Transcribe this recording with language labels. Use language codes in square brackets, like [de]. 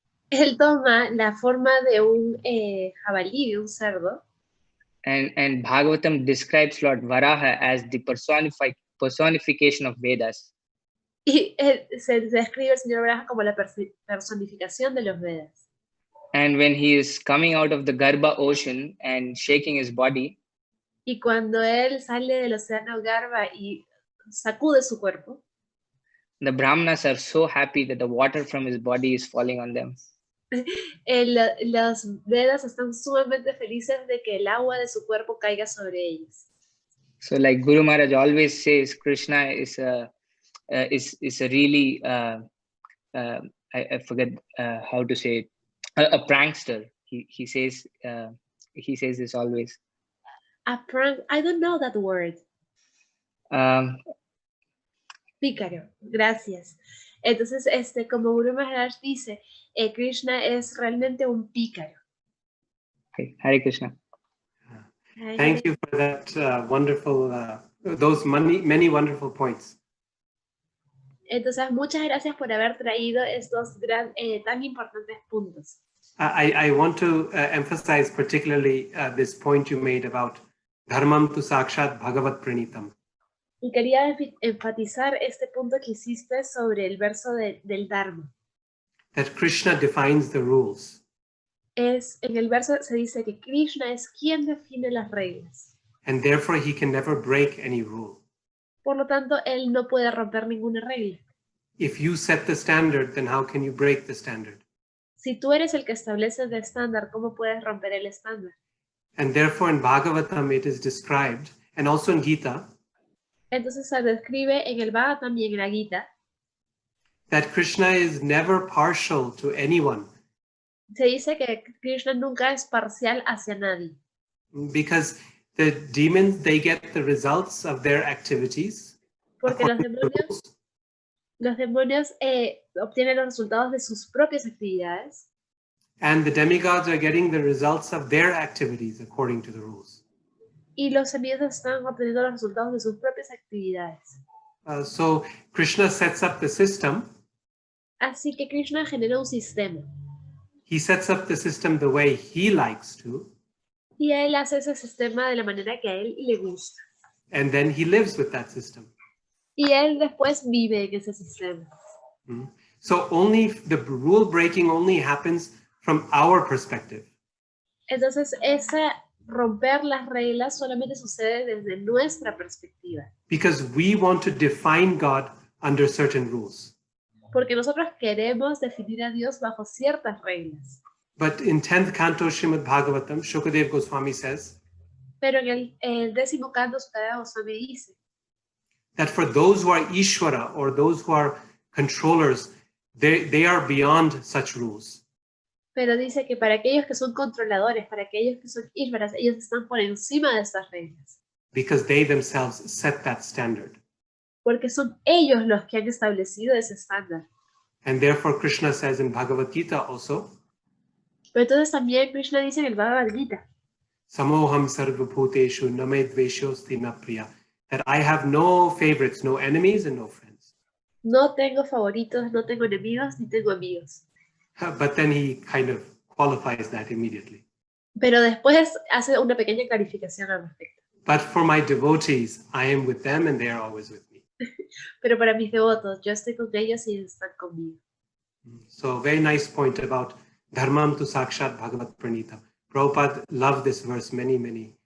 [es] Él toma la forma de un jabalí, de un cerdo. [en] And Bhagavatam describes Lord Varaha as the personification of Vedas. [es] Y se describe al señor Varaha como la personificación de los Vedas. [en] And when he is coming out of the Garbha ocean and shaking his body, [es] y cuando él sale del océano Garbha y sacude su cuerpo, [en] the Brahmanas are so happy that the water from his body is falling on them. [es] Los Vedas están sumamente felices de que el agua de su cuerpo caiga sobre ellos. [en] So, like Guru Maharaj always says, Krishna is a really I forget how to say it, a prankster. He says this always. A prank? I don't know that word. [es] Pícaro, gracias. Entonces, como Guru Maharaj dice, Krishna es realmente un pícaro. [en] Okay. Hare Krishna. Thank you for that wonderful, those many wonderful points. [es] Entonces, muchas gracias por haber traído estos tan importantes puntos. [en] I want to emphasize particularly this point you made about [sa] Dharmam tu sakshat bhagavat pranitam. [es] Y quería enfatizar este punto que hiciste sobre el verso del Dharma. [en] That Krishna defines the rules. [es] En el verso se dice que Krishna es quien define las reglas. [en] And therefore he can never break any rule. [es] Por lo tanto, él no puede romper ninguna regla. [en] If you set the standard, then how can you break the standard? [es] Si tú eres el que establece el estándar, ¿cómo puedes romper el estándar? [en] And therefore in Bhagavatam it is described, and also in Gita, [es] entonces se describe en el Bhagavatam y en la Gita, [en] that Krishna is never partial to anyone. [es] Se dice que Krishna nunca es parcial hacia nadie. [en] Because the demons, they get the results of their activities. [es] Porque los demonios obtienen los resultados de sus propias actividades. [en] And the demigods are getting the results of their activities according to the rules. [es] Y los semidioses están obteniendo los resultados de sus propias actividades. [en] So Krishna sets up the system. [es] Así que Krishna genera un sistema. [en] He sets up the system the way he likes to. [es] Y él hace ese sistema de la manera que a él le gusta. [en] And then he lives with that system. [es] Y él después vive en ese sistema. [en] So only the rule breaking only happens from our perspective. [es] Entonces ese romper las reglas solamente sucede desde nuestra perspectiva. [en] Because we want to define God under certain rules. [es] Porque nosotros queremos definir a Dios bajo ciertas reglas. [en] But in 10th canto Srimad Bhagavatam, Shukadev Goswami says [es] Pero en el 10º canto Santidad Goswami dice [en] that for those who are Ishvara or those who are controllers, they are beyond such rules. [es] Pero dice que para aquellos que son controladores, para aquellos que son ísvaras, ellos están por encima de estas reglas. [en] Because they themselves set that standard. [es] Porque son ellos los que han establecido ese estándar. [en] And therefore Krishna says in Bhagavad Gita also, [es] Pero entonces también Krishna dice en el Bhagavad Gita, [sa] Samoham sarvabhuteshu name dveshyosti na priya, [en] that I have no favorites, no enemies and no friends. [es] no tengo favoritos, no tengo enemigos, ni tengo amigos. [en] But then he kind of qualifies that immediately. [es] Pero después hace una pequeña clarificación al respecto. [en] But for my devotees, I am with them and they are always with me. [es] Pero para mis devotos, yo estoy con ellos y ellos están conmigo. [en] So very nice point about [sa] Dharmam tu Sakshat Bhagavat Pranita. [en] Prabhupada loved this verse many.